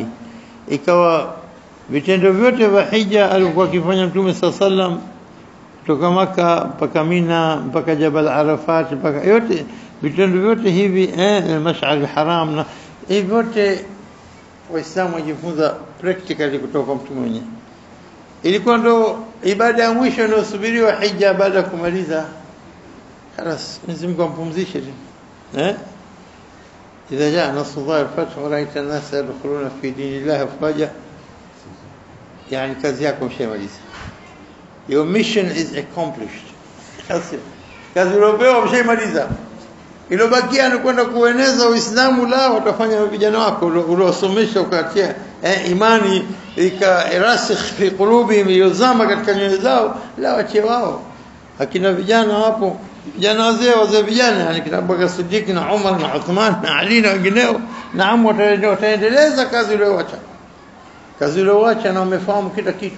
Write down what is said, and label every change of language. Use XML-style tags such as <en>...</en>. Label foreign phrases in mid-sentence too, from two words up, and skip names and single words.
<sw>Ikawa vitendo vyote vya hija alikuwa akifanya Mtume</sw> <ar>صلى الله عليه وسلم,</ar> <sw>kutoka Maka mpaka Mina mpaka Jabal Arafat, mpaka yote vitendo vyote hivi Mash'ar al-Haram, na hivi vyote Waislamu wajifunza practically kutoka kwa Mtume mwenyewe. Ilikuwa ndo ibada ya mwisho inayosubiriwa hija. Baada ya kumaliza خلاص Mwenyezi Mungu ampumzishe tu.</sw> <ar>إذا جاء نصر الله الفتح ورأيت الناس يدخلون في دين الله أفواجا, يعني</ar> <sw>kazi yako mshamaliza.</sw> <en>Your mission is accomplished.</en> <sw>Kazi ulopewa mshamaliza. Ilobakia ni kwenda kueneza Uislamu. La, watafanya vijana wako uliosomesha ukatia imani ikarasikh</sw> <ar>في قلوبهم,</ar> <sw>yuzama katika nyoyo zao, la wache wao. Akina vijana hapo, vijana wazee vijana, yani kina Abubakar Siddiq na Umar na Uthman na Ali na wengineo, naam, wataendeleza kazi ulioacha, kazi ulioacha, na wamefahamu kila kitu.</sw>